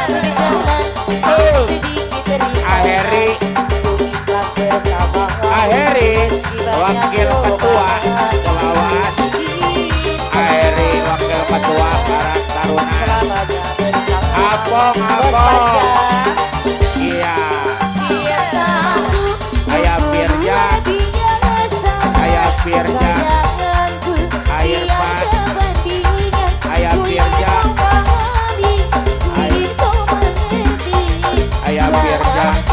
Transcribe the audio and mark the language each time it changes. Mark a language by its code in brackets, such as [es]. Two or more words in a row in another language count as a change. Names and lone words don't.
[id] Aheri. Aheris. Wakil Ketua. Lawas. Aheri. Wakil Ketua Karang Taruna. Apong. Iya. Ayah Firja. Ayah Firja. Irfan. Ayah Firja. Ayah Firja.